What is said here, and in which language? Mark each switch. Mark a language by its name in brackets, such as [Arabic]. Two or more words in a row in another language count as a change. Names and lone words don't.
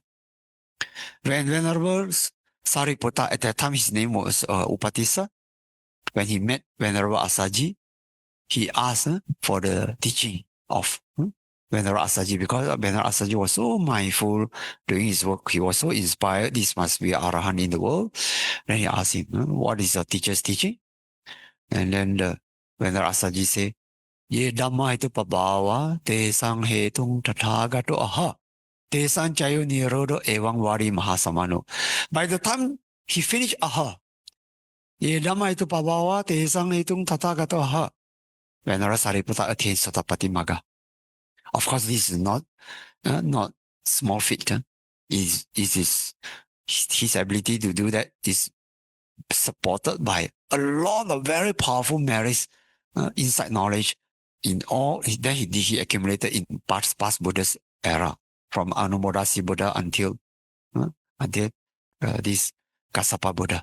[English] When Venerable Sariputta, at that time his name was Upatissa, when he met Venerable Asaji, he asked for the teaching of Venerable Asaji, because Venerable Asaji was so mindful doing his work. He was so inspired. This must be Arahant in the world. Then he asked him, what is your teacher's teaching? And then Venerable Asaji said, [Pali] Ye Dhamma itu pabawa, te sang hetung tathagato aha, te sang chayo nirodo evang vari mahasamano. [English] By the time he finished [Pali] aha, Ye Dhamma itu pabawa, te sang hetung tathagato aha, [English] Venerable Sariputta attained [Pali] Sotapatti Magga. [English] Of course, this is not small feat. His ability to do that is supported by a lot of very powerful merits, insight knowledge in all that he accumulated in past Buddha's era, from Anumodasi Buddha until this Kassapa Buddha.